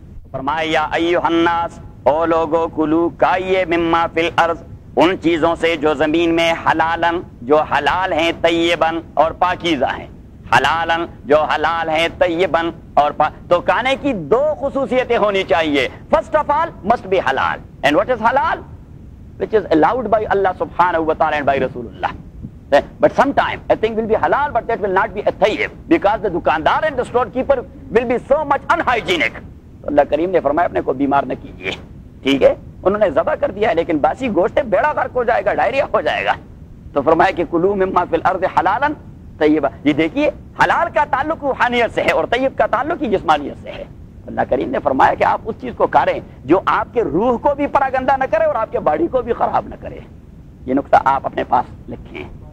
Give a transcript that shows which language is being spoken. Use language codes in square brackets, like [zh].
[ur] فرمایا [ar] یا ایھا الناس، [ur] او لوگو کلو کھائیے مما فی الارض، ان چیزوں سے جو زمین میں حلالن جو حلال ہیں، طیبن اور پاکیزہ ہیں، حلالن جو حلال ہیں، طیبن اور تو کھانے کی دو خصوصیتیں ہونی چاہیے۔ [en] First of all must be حلال، and what is حلال؟ which is allowed by Allah subhanahu wa ta'ala and by Rasulullah. But sometime a thing will be halal but that will not be a tayyib, because the dukandar and the storekeeper will be so much unhygienic. [ur] تو اللہ کریم نے فرمایا اپنے کو بیمار نہ کیجیے، ٹھیک ہے؟ انہوں نے ذبح کر دیا ہے لیکن باسی گوشت بیڑا غرق ہو جائے گا، ڈائریا ہو جائے گا، تو فرمایا کہ [ar] کلو مما فی الارض حلالا طیبا۔ [ur] یہ دیکھیے حلال کا تعلق روحانیت سے ہے اور طیب کا تعلق ہی جسمانیت سے ہے۔ اللہ کریم نے فرمایا کہ آپ اس چیز کو کھائیں جو آپ کے روح کو بھی پراگندہ نہ کرے اور آپ کے باڈی کو بھی خراب نہ کرے۔ یہ نقطہ آپ اپنے پاس لکھیں۔